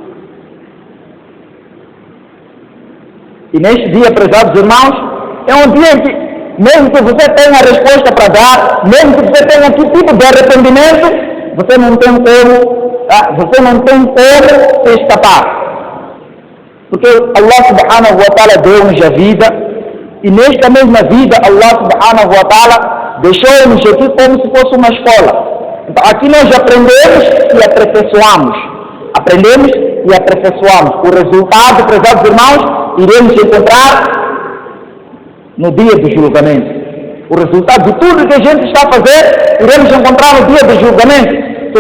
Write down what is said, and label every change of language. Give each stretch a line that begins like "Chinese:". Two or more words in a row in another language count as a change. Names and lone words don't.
Portuguese: E neste dia, prezados irmãos, é um dia em que, mesmo que você tenha a resposta para dar, mesmo que você tenha que tipo de arrependimento, você não tem como se escapar. Porque
Arabic: الله سبحانه وتعالى
Portuguese: deu-nos a vida. E nesta mesma vida,
Arabic: الله سبحانه وتعالى
Portuguese: deixou-nos aqui como se fosse uma escola. Então, aqui nós aprendemos e aperfeiçoamos. Aprendemos e aperfeiçoamos. O resultado, prezados irmãos, iremos encontrar no dia do julgamento. O resultado de tudo que a gente está a fazer, iremos encontrar no dia do julgamento.